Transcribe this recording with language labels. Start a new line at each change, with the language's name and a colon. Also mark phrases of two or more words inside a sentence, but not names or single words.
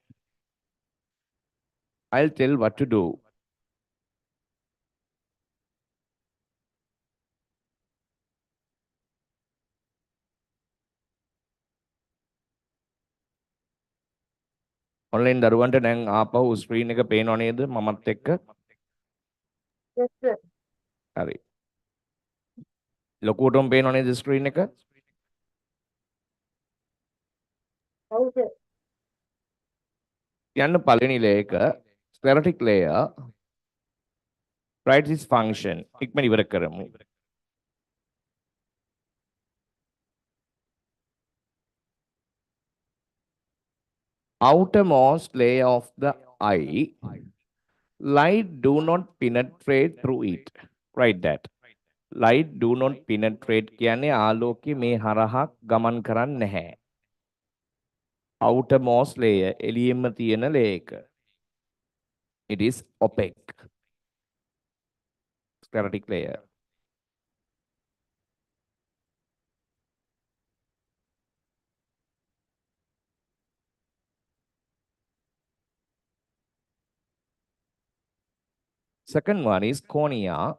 English: I'll tell what to do.
Sinhala: ඔන්ලයින් දරුවන්ට දැන් ආපහු ස්ක්‍රීන් එක පේනව නේද මමත් එක්ක?
English: Yes, sir.
Sinhala: හරි. ලොකුවටම පේනව නේද ස්ක්‍රීන් එක?
English: Okay.
Sinhala: යන්න පළවෙනි
English: layer එක sclerotic layer write this function.
Sinhala: ඉක්මන ඉවර කරමු.
English: Outermost layer of the eye, light do not penetrate through it. Write that. light do not penetrate
Sinhala: කියන්නේ ආලෝකය මේ හරහා ගමන් කරන්නේ නැහැ.
English: outermost layer
Sinhala: එළියෙම තියෙන layer එක.
English: It is opaque. Sclerotic layer. Second one is cornea.